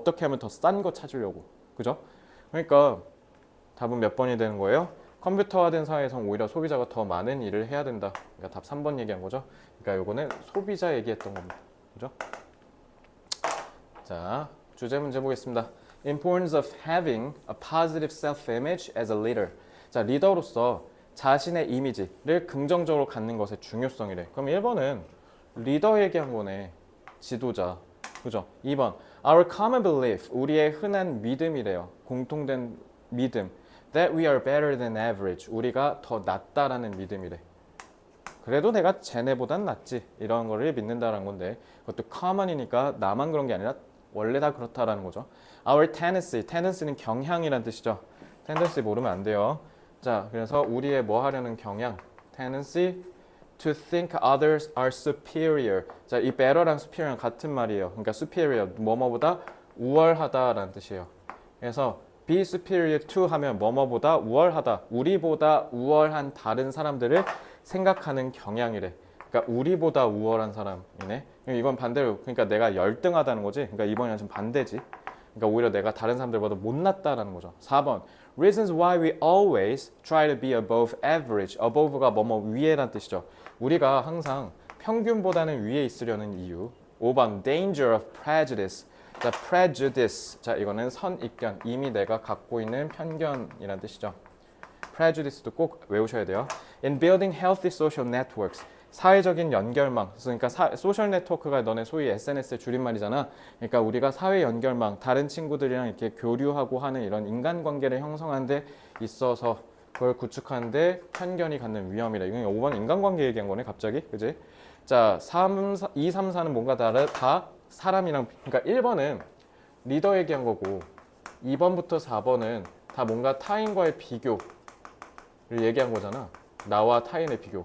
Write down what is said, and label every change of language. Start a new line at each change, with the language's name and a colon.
Korean: 어떻게 하면 더 싼 거 찾으려고. 그죠? 그러니까 답은 몇 번이 되는 거예요? 컴퓨터화된 사회에선 오히려 소비자가 더 많은 일을 해야 된다. 그러니까 답 3번 얘기한 거죠. 그러니까 요거는 소비자 얘기했던 겁니다. 그죠? 자, 주제 문제 보겠습니다.
English: Importance of having a positive self-image as a leader.
Korean: 자, 리더로서 자신의 이미지를 긍정적으로 갖는 것의 중요성이래. 그럼 1번은 리더 얘기한 거네. 지도자. 그죠? 2번
English: Our common belief.
Korean: 우리의 흔한 믿음이래요. 공통된 믿음.
English: That we are better than average.
Korean: 우리가 더 낫다라는 믿음이래. 그래도 내가 쟤네보단 낫지. 이런 거를 믿는다라는 건데 그것도 common이니까 나만 그런 게 아니라 원래 다 그렇다라는 거죠.
English: Our tendency
Korean: 는 경향이란 뜻이죠. tendency 모르면 안 돼요. 자, 그래서 우리의 뭐 하려는 경향,
English: tendency to think others are superior.
Korean: 자, 이 better랑 superior랑 같은 말이에요. 그러니까 superior, 뭐뭐보다 우월하다라는 뜻이에요. 그래서 be superior to 하면 뭐뭐보다 우월하다, 우리보다 우월한 다른 사람들을 생각하는 경향이래. 그러니까 우리보다 우월한 사람이네. 이건 반대로, 그러니까 내가 열등하다는 거지. 그러니까 이번에는 좀 반대지. 그러니까 오히려 내가 다른 사람들보다 못났다라는 거죠.
English: 4번 Reasons why we always try to be above average.
Korean: above가 뭐뭐 위에란 뜻이죠. 우리가 항상 평균보다는 위에 있으려는 이유.
English: 5번 Danger of prejudice. 자, prejudice.
Korean: 자, 이거는 선입견. 이미 내가 갖고 있는 편견이란 뜻이죠. prejudice도 꼭 외우셔야 돼요.
English: In building healthy social networks.
Korean: 사회적인 연결망. 그러니까 소셜 네트워크가 너네 소위 SNS의 줄임말이잖아. 그러니까 우리가 사회 연결망, 다른 친구들이랑 이렇게 교류하고 하는 이런 인간관계를 형성하는 데 있어서 그걸 구축하는데 편견이 갖는 위험이라. 이건 5번 인간관계 얘기한 거네, 갑자기. 그지? 자, 2, 3, 4는 뭔가 다 사람이랑, 그러니까 1번은 리더 얘기한 거고 2번부터 4번은 다 뭔가 타인과의 비교를 얘기한 거잖아. 나와 타인의 비교.